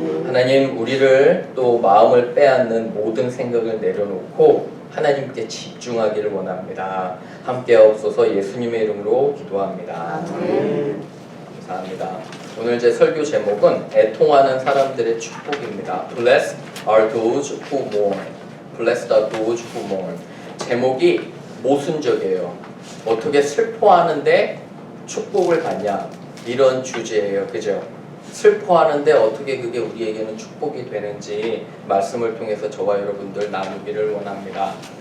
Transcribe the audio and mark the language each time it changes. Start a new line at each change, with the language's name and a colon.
Korean: 하나님, 우리를 또 마음을 빼앗는 모든 생각을 내려놓고 하나님께 집중하기를 원합니다. 함께 하옵소서. 예수님의 이름으로 기도합니다. 감사합니다. 오늘 제 설교 제목은 애통하는 사람들의 축복입니다.
English: Blessed are those who mourn. Blessed are those who mourn.
Korean: 제목이 모순적이에요. 어떻게 슬퍼하는데 축복을 받냐, 이런 주제예요. 그죠? 슬퍼하는데 어떻게 그게 우리에게는 축복이 되는지 말씀을 통해서 저와 여러분들 나누기를 원합니다.